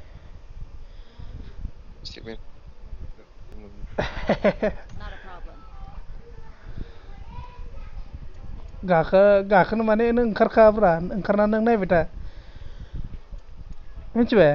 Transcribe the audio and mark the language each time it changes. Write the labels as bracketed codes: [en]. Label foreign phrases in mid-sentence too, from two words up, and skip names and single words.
[en] सेभेन Not a problem. [brx] गाखोनो माने नों ओंखारखाब्रा ओंखारना नों नायबाय था मिथिबाय